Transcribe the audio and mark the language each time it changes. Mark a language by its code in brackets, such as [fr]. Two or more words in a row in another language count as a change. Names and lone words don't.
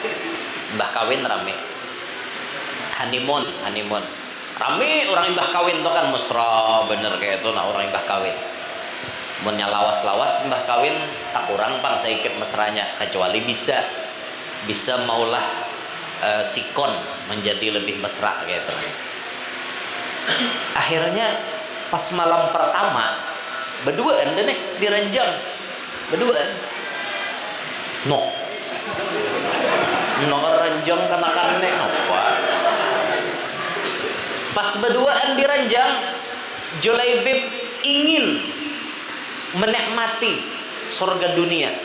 [bjn] honeymoon rame orang imbah kawin itu kan mesra bener kayak itu nah orang imbah kawin munnya lawas imbah kawin tak kurang pang saikit mesranya kecuali bisa maulah sikon menjadi lebih mesra gitu. [id] Akhirnya pas malam pertama berduaan deh diranjang berduaan no ranjang kanakan apa pas berduaan diranjang Julaibib ingin menikmati surga dunia.